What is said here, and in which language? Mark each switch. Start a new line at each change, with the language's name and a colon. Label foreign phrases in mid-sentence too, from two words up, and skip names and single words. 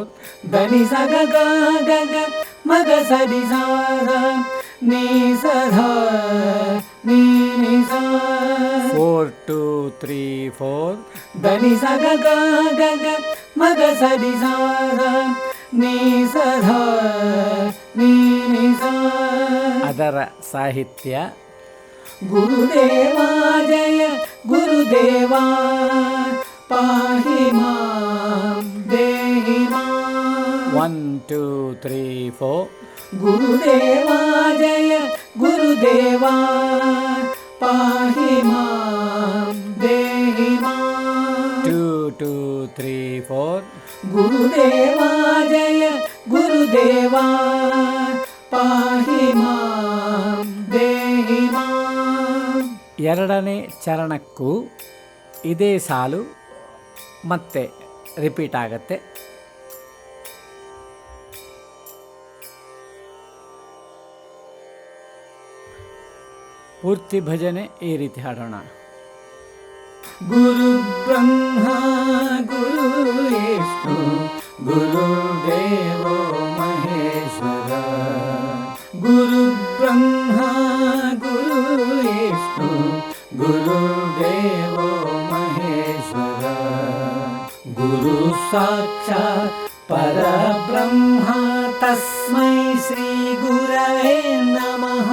Kannada: ಧನಿ ಸಗ ಗ ಗ ಗ ಮಗ ಸರಿ ಸ ನೀ ಸಧ ನೀ ನಿ ಸ 4 2 3 4 ಧನಿ ಸಗ ಗ ಗ ಗ ಮಗ ಸರಿ ಸ ನೀ ಸಧ ನೀ ನಿ ಸ. ಅದರ ಸಾಹಿತ್ಯ
Sanskrit: ಗುರುದೇವ ಜಯ ಗುರುದೇವ ಪಾಹಿ ಮಾಂ ದೇಹಿ ಮಾಂ 1 2 3 4 ಗುರುದೇವ ಜಯ ಗುರುದೇವ ಪಾಹಿ ಮಾಂ ದೇಹಿ ಮಾಂ 2 2 3 4 ಗುರುದೇವ ಜಯ ಗುರುದೇವ ಪಾಹಿ ಮಾಂ ದೇಹಿ ಮಾಂ.
Kannada: ಎರಡನೇ ಚರಣಕ್ಕೂ ಇದೇ ಸಾಲು ಮತ್ತೆ ರಿಪೀಟ್ ಆಗತ್ತೆ. ಪೂರ್ತಿ ಭಜನೆ ಈ ರೀತಿ ಹಾಡೋಣ.
Sanskrit: ಗುರು ಬ್ರಹ್ಮ ಗುರು ವಿಷ್ಣು ಗುರುದೇವೋ ಮಹೇಶ್ವರ ಗುರು ಬ್ರಹ್ಮ ಗುರು ವಿಷ್ಣು ಗುರುದೇವೋ ಮಹೇಶ್ವರ ಗುರು ಸಾಕ್ಷಾತ್ ಪರಬ್ರಹ್ಮ ತಸ್ಮೈ ಶ್ರೀ ಗುರವೇ ನಮಃ.